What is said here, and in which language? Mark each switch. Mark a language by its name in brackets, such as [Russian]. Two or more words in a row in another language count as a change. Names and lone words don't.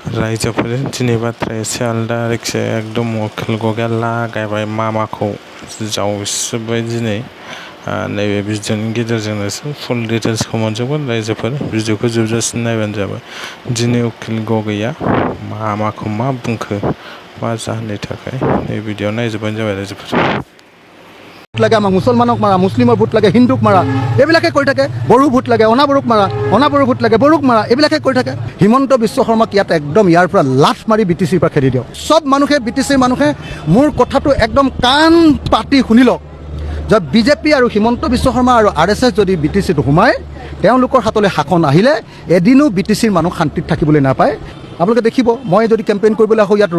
[Bodo] रायजोफोर दिनै बाथ्राया एसे आलदा आरोखि एकदम अखेल गगाया लागायबाय मामाखौ जावसिबाय दिनै नैबे भिडिअनि गेजेरजोंनोसो फुल डिटेल्सखौ मोनजोबगोन रायजोफोर भिडिअखौ जोबजासिम नायबानो जाबाय दिनै उकिल गगैया मामाखौ मा बुंखो मा जाहोननि थाखाय नै भिडिअ नायजोबबानो जाबाय रायजोफोर [Assamese] লাগে আমাক মুছলমানক মাৰা মুছলিমৰ ভোট লাগে হিন্দুক মাৰা এইবিলাকে কৈ থাকে বড়ো ভোট লাগে অনাবড়োক মাৰা অনাবড়ো ভোট লাগে বড়োক মাৰা এইবিলাকে কৈ থাকে হিমন্ত বিশ্ব শৰ্মাক ইয়াত একদম ইয়াৰ পৰা লাঠ মাৰি বিটিচিৰ পৰা খেদি দিয়ক সব মানুহে বিটিচিৰ মানুহে মোৰ কথাটো একদম কাণ পাতি শুনি লওক যে বিজেপি আৰু হিমন্ত বিশ্ব শৰ্মা আৰু RSS যদি বিটিচিত সোমায় তেওঁলোকৰ হাতলৈ শাসন আহিলে এদিনো বিটিচিৰ মানুহ শান্তিত থাকিবলৈ নাপায় আপোনালোকে দেখিব মই যদি কেম্পেইন কৰিবলৈ আহোঁ ইয়াত